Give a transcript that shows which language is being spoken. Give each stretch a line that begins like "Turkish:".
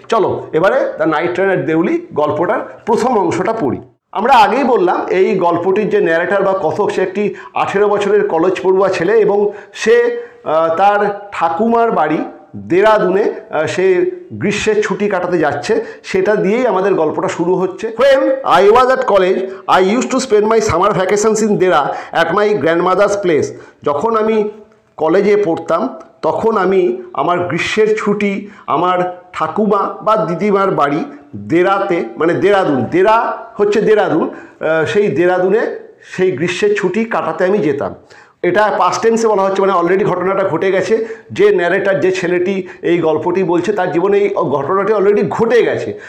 Bangla: চলো এবারে the night trainer Deuli গল্পটার প্রথম অংশটা পড়ি। আমরা আগেই বললাম এই গল্পটির যে ন্যারেটার বা কথক, সে একটি 18 বছরের কলেজ পড়ুয়া ছেলে এবং সে তার ঠাকুমার বাড়ি দেরাদুনে সে গ্রীষ্মের ছুটি কাটাতে যাচ্ছে, সেটা দিয়েই আমাদের গল্পটা শুরু হচ্ছে।
English: When I was at college, I used to spend my summer vacations in Dera at my grandmother's place.
Bangla: যখন আমি কলেজে পড়তাম তখন আমি আমার গ্রীষ্মের ছুটি আমার ঠাকুমা বা দিদিমার বাড়ি দেরাতে, মানে দেরাদুন, দেরা হচ্ছে দেরাদুন, সেই দেরাদুনে সেই গ্রীষ্মের ছুটি কাটাতে আমি যেতাম। এটা পাস্ট টেন্সে বলা হচ্ছে, মানে অলরেডি ঘটনাটা ঘটে গেছে। যে ন্যারেটার, যে ছেলেটি এই গল্পটি বলছে, তার জীবনে এই ঘটনাটি অলরেডি ঘটে গেছে।